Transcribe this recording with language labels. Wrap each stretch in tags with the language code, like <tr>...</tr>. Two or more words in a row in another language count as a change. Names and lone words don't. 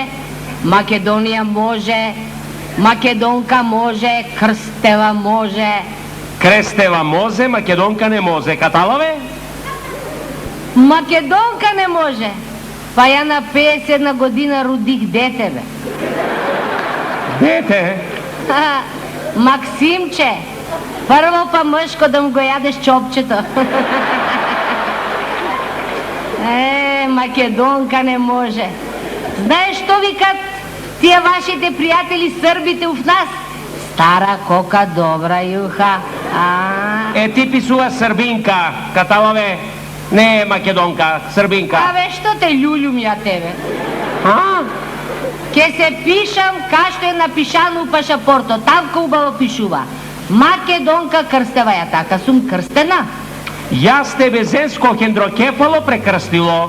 <mk>Македонија може, Македонка може, Крстева може. Крестева може, Македонка не може. Каталаве? Македонка не може. Па ја на 51 година родих дете, бе. Дете?</mk> <bg>Максимче, прво па мъжко да му го ядеш чопчето.</bg> <mk>Македонка не може.</mk> <bg>Знаеш што викат тия вашите приятели сърбите в нас? Стара кока, добра юха.</bg> <mk>Ти писува сърбинка, каталаве. Не Македонка, сърбинка. Што те люлюм ја тебе? Ке се пишам кашто е напишано у пашапорто, тамка убаво пишува. Македонка Крстева, ја така сум крстена. Јас тебе зенско хендрокефало прекрстило.</mk>